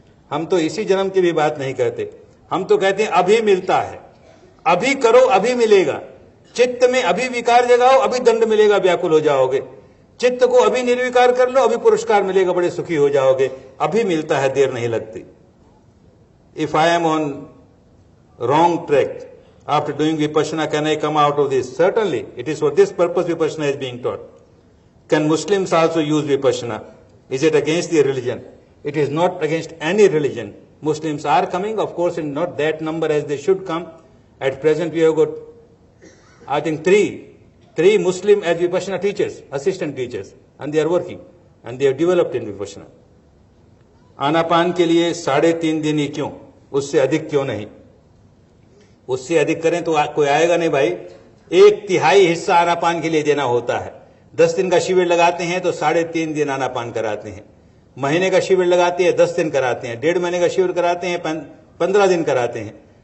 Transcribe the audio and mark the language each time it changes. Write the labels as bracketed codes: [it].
[hi] हम तो इसी जन्म की भी बात नहीं करते, हम तो कहते हैं अभी मिलता है, अभी करो अभी मिलेगा। चित्त में अभी विकार जगाओ, अभी दंड मिलेगा, व्याकुल हो जाओगे। चित्त को अभी निर्विकार कर लो, अभी पुरस्कार मिलेगा, बड़े सुखी हो जाओगे। अभी मिलता है, देर नहीं लगती। [en] If I am on wrong track after doing vipassana, can I come out of this? Certainly, it is for this purpose vipassana is being taught. Can Muslims also use vipassana? Is it against their religion? It is not against any religion. Muslims are coming, of course, in not that number as they should come. At present, we have got, I think, three Muslim as vipassana teachers, assistant teachers, and they are working, and they have developed in vipassana. [hi] आनापान के लिए 3.5 दिन ही क्यों, उससे अधिक क्यों नहीं? उससे अधिक करें तो कोई आएगा नहीं भाई। 1/3 हिस्सा आनापान के लिए देना होता है। 10 दिन का शिविर लगाते हैं तो 3.5 दिन आनापान कराते हैं। महीने का शिविर लगाते हैं 10 दिन कराते हैं। 1.5 महीने का शिविर कराते हैं 15 दिन कराते हैं।